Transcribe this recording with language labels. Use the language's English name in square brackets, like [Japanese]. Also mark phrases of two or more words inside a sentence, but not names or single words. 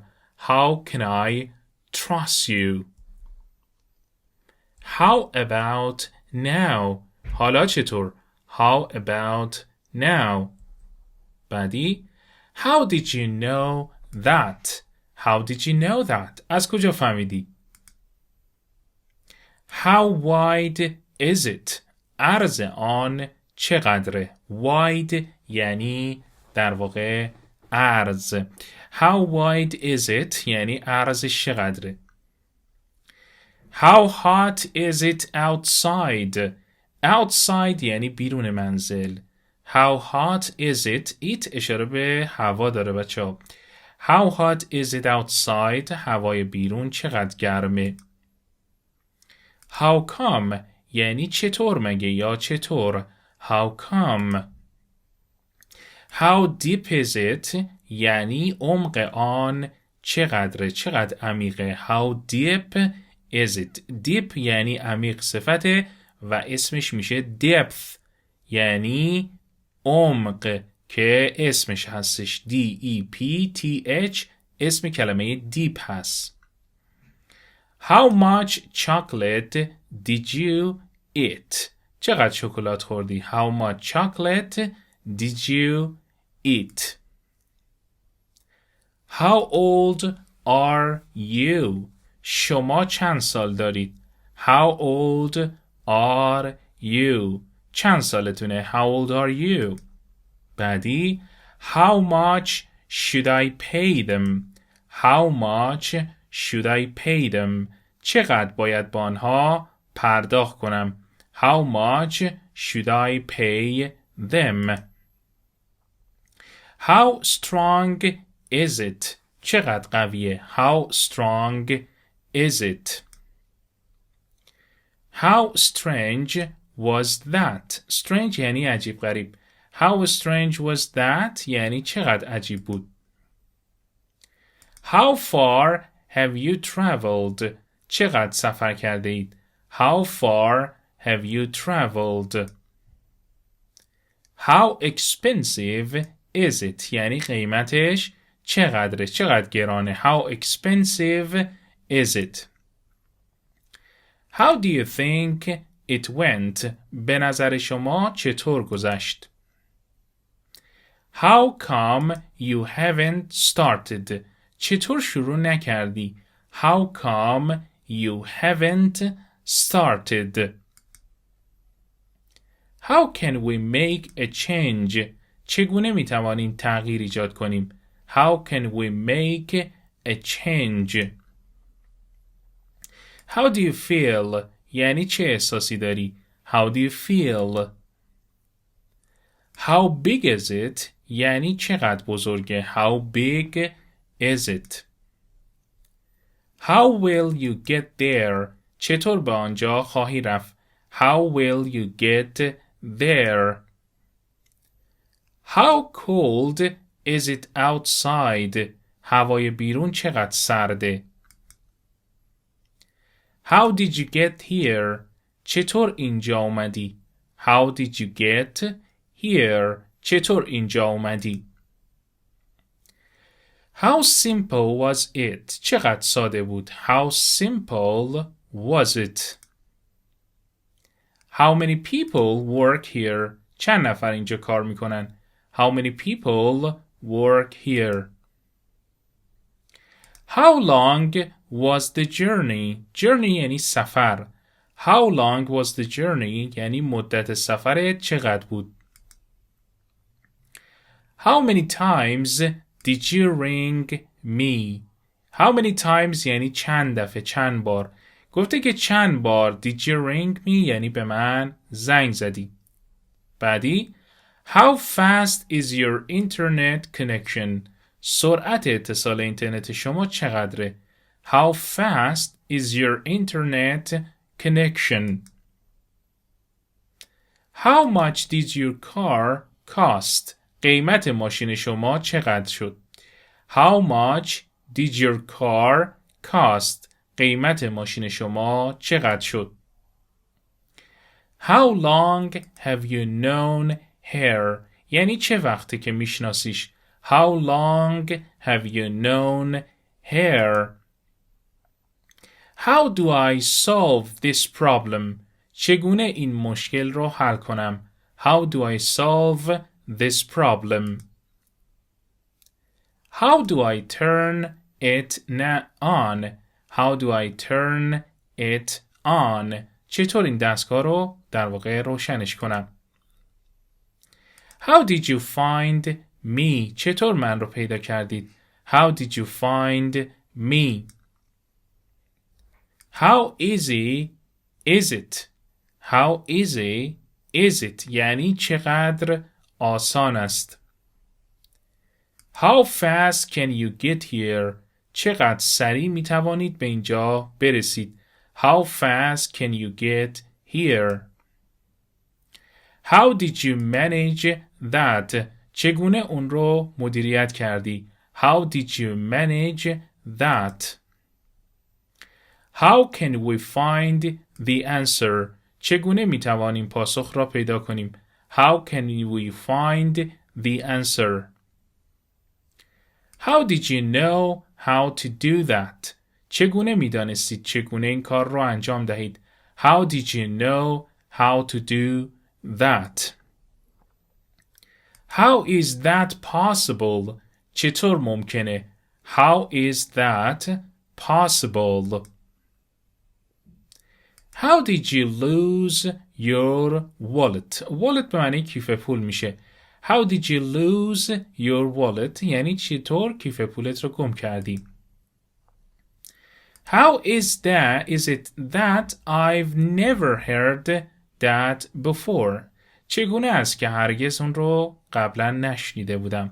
[English] How can I trust you? How about now? [Persian] حالا چطور؟ [English] How about now? بعدی How did you know that? How did you know that? [Persian] از کجا فهمیدی؟ [English] How wide is it? [Persian] عرض آن چقدره؟ Wide یعنی در واقع عرض. [English] How wide is it [Persian] یعنی عرضش چقدره؟ [English] How hot is it outside? [Persian] Outside یعنی بیرون منزل. [English] How hot is it? [Persian] It اشاره به هوا داره بچه‌ها. [English] How hot is it outside? [Persian] هوای بیرون چقدر گرمه. [English] How come [Persian] یعنی چطور مگه یا چطور. [English] How come. How deep is it [Persian] یعنی عمق آن چقدره چقدر عمیقه. [English] How deep is it. Deep [Persian] یعنی عمیق صفته و اسمش میشه depth یعنی عمق که اسمش هستش D-E-P-T-H اسم کلمه deep هست. [English] How much chocolate did you eat? [Persian] چقدر شکلات خوردی؟ [English] How much chocolate did you eat? How old are you? [Persian] شما چند سال دارید؟ [English] How old are you? چند سالتونه؟ How old are you? بعدی How much should I pay them? How much should I pay them? [Persian] چقدر باید با آنها پرداخت کنم؟ [English] How much should I pay them? How strong is it? [Persian] چقدر قویه؟ [English] How strong is it? How strange was that? [Persian] Strange یعنی عجیب غریب. [English] How strange was that [Persian] یعنی چقدر عجیب بود. [English] How far have you traveled? [Persian] چقدر سفر کرده اید؟ [English] How far have you traveled? How expensive is it? [Persian] یعنی قیمتش چقدره؟ چقدر گرانه؟ [English] How expensive is it? How do you think it went? [Persian] به نظر شما چطور گذشت؟ [English] How come you haven't started? [Persian] چطور شروع نکردی؟ [English] How come you haven't started? How can we make a change? [Persian] چگونه میتوانیم تغییر ایجاد کنیم؟ [English] How can we make a change? How do you feel? [Persian] یعنی چه احساسی داری؟ [English] How do you feel? How big is it? [Persian] یعنی چقدر بزرگه؟ [English] How big is it? How will you get there? [Persian] چطور به آنجا خواهی رفت؟ [English] How will you get there? How cold is it outside? [Persian] هوای بیرون چقدر سرده؟ [English] How did you get here? [Persian] چطور اینجا اومدی؟ [English] How did you get here? [Persian] چطور اینجا اومدی؟ [English] How simple was it? [Persian] چقدر ساده بود؟ [English] How simple was it? How many people work here? [Persian] چند نفر اینجا کار میکنن؟ [English] How many people work here? How long was the journey? [Persian] Journey یعنی سفر. [English] How long was the journey? [Persian] یعنی مدت سفر چقدر بود؟ [English] How many times did you ring me? How many times [Persian] یعنی چند دفعه چند بار. گفته که چند بار [English] did you ring me [Persian] یعنی به من زنگ زدی. [English] بعدی How fast is your internet connection? [Persian] سرعت اتصال اینترنت شما چقدره؟ [English] How fast is your internet connection? How much did your car cost? [Persian] قیمت ماشین شما چقدر شد؟ [English] How much did your car cost. [Persian] قیمت ماشین شما چقدر شد؟ [English] How long have you known her؟ [Persian] یعنی چه وقته که میشناسیش؟ [English] How long have you known her؟ How do I solve this problem؟ [Persian] چگونه این مشکل رو حل کنم؟ [English] How do I solve this problem؟ How do I turn it on؟ How do I turn it on؟ [Persian] چطور این دستگاه رو در واقع روشنش کنم؟ [English] How did you find me؟ [Persian] چطور من رو پیدا کردید؟ [English] How did you find me؟ How easy is it؟ How easy is it؟ [Persian] یعنی چقدر آسان است. [English] How fast can you get here؟ [Persian] چقدر سریع می توانید به اینجا برسید؟ [English] How fast can you get here؟ How did you manage that؟ [Persian] چگونه اون رو مدیریت کردی؟ [English] How did you manage that؟ How can we find the answer؟ [Persian] چگونه می توانیم پاسخ را پیدا کنیم؟ [English] How can we find the answer؟ How did you know how to do that؟ [Persian] چگونه می دانستید چگونه این کار را انجام دهید؟ [English] How did you know how to do that؟ How is that possible؟ [Persian] چطور ممکنه؟ [English] How is that possible؟ How did you lose your wallet؟ [Persian] wallet به معنی کیف پول میشه. [English] How did you lose your wallet؟ [Persian] یعنی چطور کیف پولت رو گم کردی؟ [English] How is it that I've never heard that before؟ [Persian] چگونه است که هرگز اون رو قبلا نشنیده بودم؟